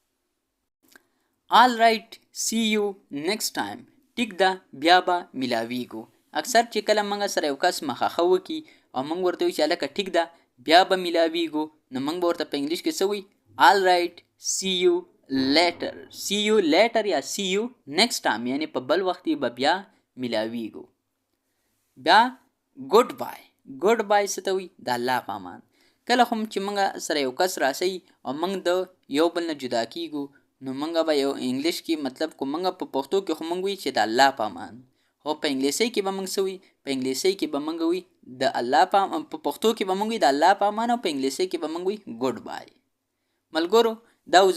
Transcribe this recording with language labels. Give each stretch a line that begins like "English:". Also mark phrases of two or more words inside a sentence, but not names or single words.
English: All right see you next time
Pashto: ټیک ده بیا به میلاویږو اکثر چې کله موږ سره یو کس مخاخه وکړي او موږ ورته وایو چې هلکه ټیک ده بیا به میلاویږو نو موږ به ورته په انګلیش کې څه وایي
English: All right see you later
Pashto: یا
English: see you next time
Pashto: یعنې په بل وخت به بیا میلاویږو بیا
English: good bye
Pashto: څه ته وایي د الله په امان کله هم چې موږ سره یو کس راسئ او موږ د یو بل نه جدا کیږو نو موږ به یو انګلیش کې مطلب که موږ په پښتو کې خو موږ وایي چې د الله په امان خو په انګلیسي کې به موږ څه وایي په انګلیسي کې به موږ وایي د الله په پښتو کې به موږ وایي د الله په امان او په انګلیسي کې به موږ وایي
English: good bye
Pashto: ملګرو دا و